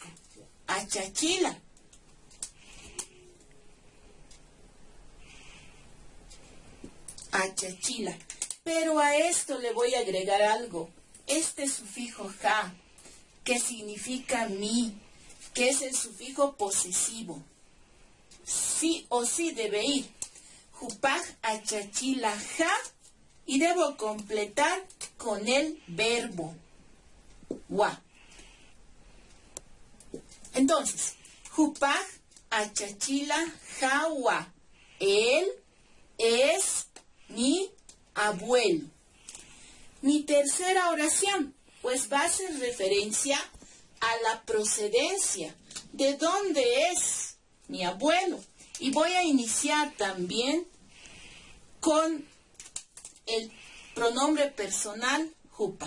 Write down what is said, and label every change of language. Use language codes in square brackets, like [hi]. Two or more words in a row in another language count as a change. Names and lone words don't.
[ay] Achachila. Achachila. [es] Pero a esto le voy a agregar algo. Este sufijo ja, que significa mi, que es el sufijo posesivo. Sí o sí debe ir. [ay] Jupaj achachila ja, [es] y debo completar con el verbo wa. Entonces, [ay] Jupaj achachila ja wa. [es] Él es mi abuelo. Mi tercera oración, pues va a hacer referencia a la procedencia. ¿De dónde es mi abuelo? Y voy a iniciar también con el pronombre personal Jupa.